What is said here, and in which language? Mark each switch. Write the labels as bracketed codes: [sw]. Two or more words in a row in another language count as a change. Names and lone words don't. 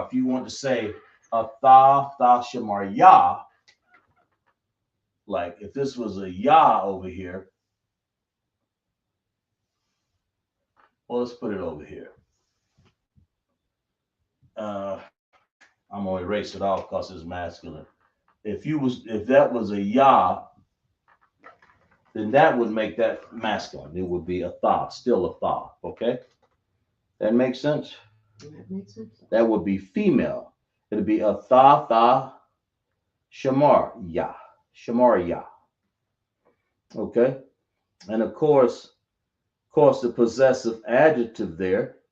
[en] If you want to say [he] a tha shamar ya, [en] like if this was a ya over here, well, let's put it over here. I'm gonna erase it off because it's masculine. If that was a ya, then that would make that masculine. It would be a tha, still a tha. Okay, that makes sense. That makes sense. That would be female. It'd be [he] a tha shamar ya, shamar ya. [en] Okay, and of course, the possessive adjective there.